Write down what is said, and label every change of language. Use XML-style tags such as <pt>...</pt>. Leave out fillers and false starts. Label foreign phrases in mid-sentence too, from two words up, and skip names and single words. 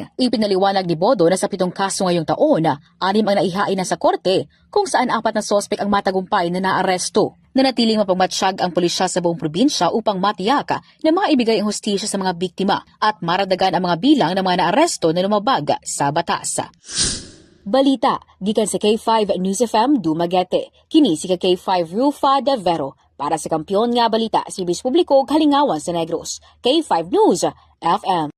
<tl>Ipinaliwanag ni Bodo na sa 7 kaso ngayong taon, 6 ang naihain na sa korte kung saan 4 na sospek ang matagumpay na naaresto. Nanatiling mapagmatsyag ang pulisya sa buong probinsya upang matiyak na maibigay ang hustisya sa mga biktima at maradagan ang mga bilang ng mga naaresto na lumabag sa batas.</tl> <ceb>Balita, gikan sa K5 News FM Dumaguete. Kini si K5 Rufa de Vero. Para sa Kampiyon nga Balita, si Bis Publiko Halingawan sa Negros. K5 News FM.</ceb>